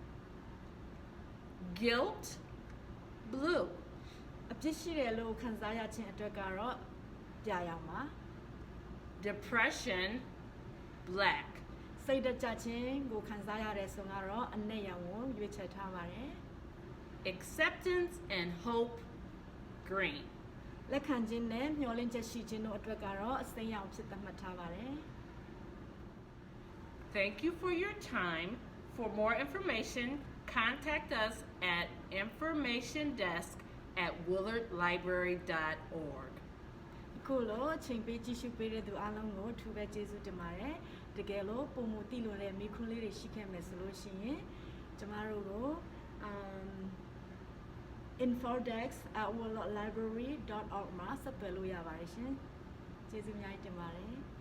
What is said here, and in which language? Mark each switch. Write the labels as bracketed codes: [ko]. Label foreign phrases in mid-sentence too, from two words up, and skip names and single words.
[en] Guilt, blue. [my] အပြစ်ရှိတယ်လို့ခံစားရခြင်းအတွက်ကတော့ပြာရောင်ပါ [en] Depression, black. [my] စိတ်တကြခြင်းကိုခံစားရတဲ့ဆိုတော့အနက်ရောင်ကိုရွေးချယ်ထားပါတယ် [en] Acceptance and hope, green. [my] လက်ခံခြင်းနဲ့မျှော်လင့်ချက်ရှိခြင်းတို့အတွက်ကတော့အစိမ်းရောင်ဖြစ်သတ်မှတ်ထားပါတယ် [en] Thank you for your time. For more information, contact us at informationdesk@willardlibrary.org. [my] အခုလိုချိန်ပေးကြည့်ရှုပေးတဲ့သူအားလုံးကိုထူးပဲကျေးဇူးတင်ပါတယ်တကယ်လို့ပုံမူတိလို့တဲ့မိခွန်းလေးတွေရှိခဲ့မယ်ဆိုလို့ရှိရင်ကျမတို့ကို infodex@worldlibrary.org မှာဆက်သွယ်လို့ရပါတယ်ရှင်ကျေးဇူးအများကြီးတင်ပါတယ်